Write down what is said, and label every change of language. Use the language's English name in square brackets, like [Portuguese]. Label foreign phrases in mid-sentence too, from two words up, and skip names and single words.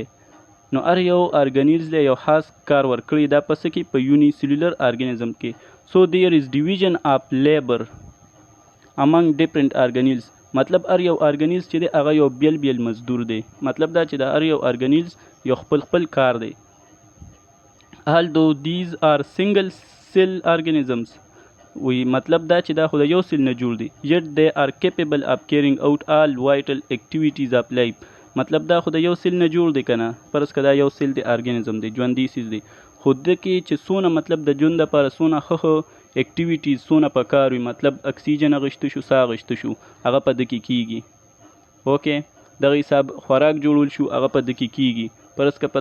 [Pashto] نو هر یو ارګانیلز له یو خاص کار ورکړي. دا په څه کې؟ په یونی سیلولر ارګانیزم کې. [English] so there is division of labour among different organelles. مطلب هر یو ارګانیلز چې دی هغه یو بیل مزدور دی. مطلب دا چې د هر یو ارګانیلز یو خپل کار دی. although these are single cell organisms وی مطلب دا چې دا خو د یو سیل نه جوړ دي yet they are capable of carrying out all vital activities of life مطلب دا خو د یو سیل نه جوړ دی که نه فرض که دا یو سیل دی ارګانیزم دی ژوندی څیز دی خو د کې چې څونه مطلب د ژوند دپاره څونه ښه اکټیویټیز څونه په کار وي مطلب اکسیجن اخیسته شو ساه اخیسته شو هغه په ده کې کیږي اوکې دغه حساب خوراک جوړول شو هغه په ده کې کیږي فرض که